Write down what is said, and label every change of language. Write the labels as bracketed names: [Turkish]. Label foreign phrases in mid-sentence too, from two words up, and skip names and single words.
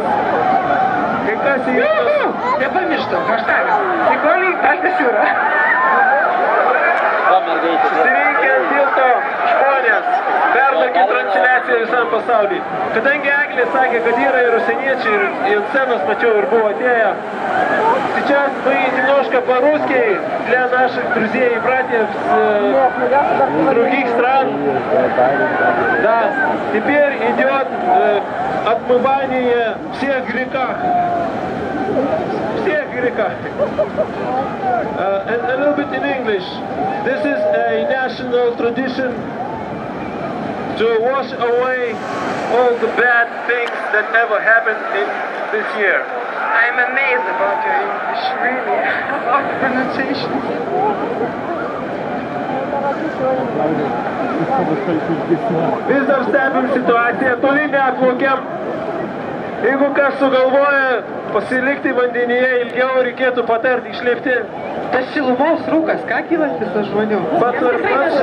[Lithuanian] Kai kas įjungtas. Nepamirštam, hashtagas. Sveikuoliai, Baltijos jūra. Susirinkę ant tilto žmonės, perduokit transliaciją visam pasauliui. Kadangi Eglė sakė, kad yra ir užsieniečiai, ir ant scenos mačiau ir buvo atėję. [Russian] Сейчас мы немножко по-русски для наших друзей и братьев с других стран. Да, теперь идет отмывание всех грехах. Всех грехах. [English] And a little bit in English. This is a national tradition to wash away all the bad things that ever happened in this year. I'm amazed about your English, really. About the pronunciation. [Lithuanian] Vis dar stebim situaciją, toli neatplaukiam. Jeigu kas sugalvoja pasilikti vandenyje ilgiau, reikėtų patarti išlipti. Tas šilumos rūkas, ką kylantis tas žmonių?